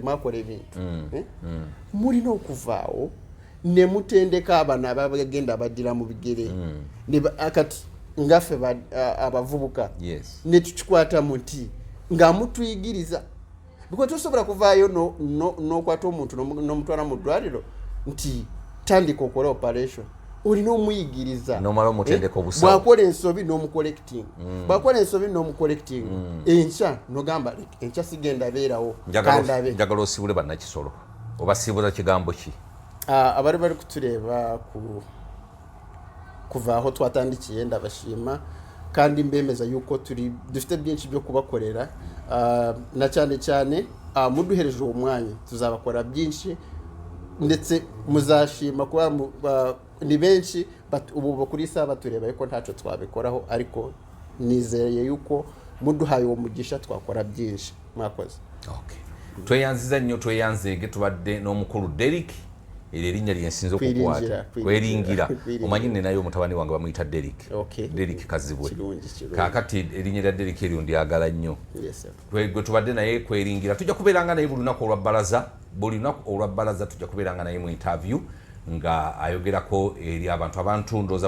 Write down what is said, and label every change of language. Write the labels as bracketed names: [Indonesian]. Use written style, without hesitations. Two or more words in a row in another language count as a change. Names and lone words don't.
[Ganda] mwakola ebintu mulina okuvaawo ne mutendeka abana abagenda abaddira mu bigere kati ngaffe abavubuka ne tukikwatamu nti nga mutuyigiriza because tosobola kuvaayo n'okwata omuntu n'omutwala mu ddwaliro nti tandika okola operation olina omuyigiriza nomala omutendeka obusawo bwakola ensobi n'omucollecting bwakola ensobi n'omucollecting enkya nogamba enkya sigenda beerawo kandabe njagala osibule bannakisolo obasiibuza kigambo ki [Kinyarwanda] abali bali kutureeba kuva aho twatandikiye ndabashima kandi mbemeza yuko dufite byinshi byo kubakorera na cyane cyane muduhereje umwanya tuzabakora byinshi ndetse muzashima kuba ni benshi ubu kuri saba tureba yuko ntacyo twabikoraho ariko nizeye yuko muduhaye uwo mugisha twakora byinshi mwakoze [Ganda] tweyanziza nnyo tweyanzege tubadde n'omukulu Derek eri erinnya lyensinza okukwata Kwiringira omanyi nne naye omutabani wange bamuyita Derek Kazibwe kaakati erinnya lya Derek eryo ndyagala nnyo gwe tubadde naye Kwiringira tujja kubeeranga naye buli lunaku olwa bbalaza tujja kubeeranga naye mu interview nga ayogerako eri abantu ndooza